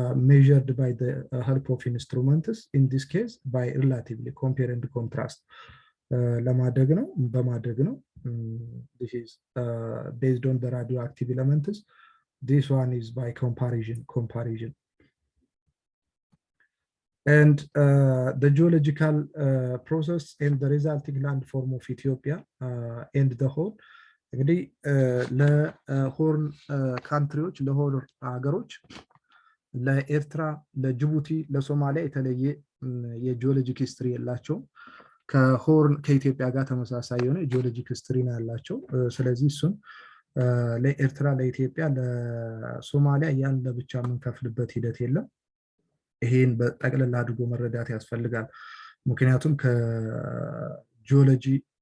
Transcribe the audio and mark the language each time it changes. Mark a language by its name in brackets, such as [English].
[English] measured by the help of instruments, in this case by relatively compare and contrast [Amharic] ለማድረግ ነው በማድረግ ነው። [English] this is based on the radioactive elements. This one is by comparison. And the geological process and the resulting landform of Ethiopia and the whole [Amharic] እንግዲህ ለሆርን ካንትሪዎች ለሆርን ሀገሮች ለኤርትራ፣ ለጅቡቲ፣ ለሶማሊያ የተለየ የጂኦሎጂክ ሂስትሪ የላቸውም። ከሆርን ከኢትዮጵያ ጋር ተመሳሳይ የሆነ ጂኦሎጂክ ሂስትሪ ነው ያላቸው። ስለዚህ እሱን ለኤርትራ፣ ለኢትዮጵያ፣ ለሶማሊያ ያን ለብቻ የምንከፍልበት ሂደት የለም። ይሄን በጠቅላላ አድርጎ መረዳት ያስፈልጋል። ምክንያቱም ከጂኦሎጂ